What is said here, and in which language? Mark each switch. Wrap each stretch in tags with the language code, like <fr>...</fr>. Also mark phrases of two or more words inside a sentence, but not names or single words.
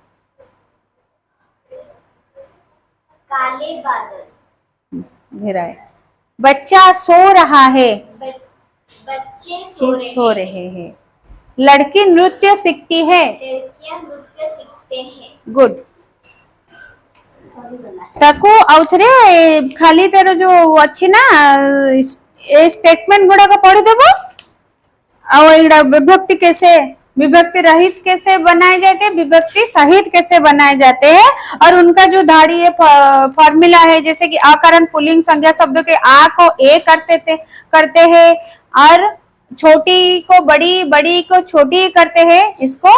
<hi>काले बादल घिर आया। बच्चा सो रहा है। बच्चे सो रहे हैं। लड़की नृत्य सीखती है। लड़कियां नृत्य सीखते हैं। गुड। सॉरी बोला</hi> <or>ତାକୁ ଆଉଥରେ ଖାଲି ତାର ଯୋଉ ଅଛି ନା ଏ ଷ୍ଟେଟମେଣ୍ଟ ଗୁଡାକ पढ़ीदेबो। ଆଉ ଏଇଟା</or> <hi>विभक्ति कैसे, विभक्ति रहित कैसे बनाए जाते हैं, विभक्ति सहित कैसे बनाए जाते हैं, और उनका जो धाड़ी फॉर्मूला है, जैसे कि आकरण पुल्लिंग संज्ञा शब्दों के आ को ए करते हैं, और छोटी को बड़ी, बड़ी को छोटी करते हैं, इसको</hi>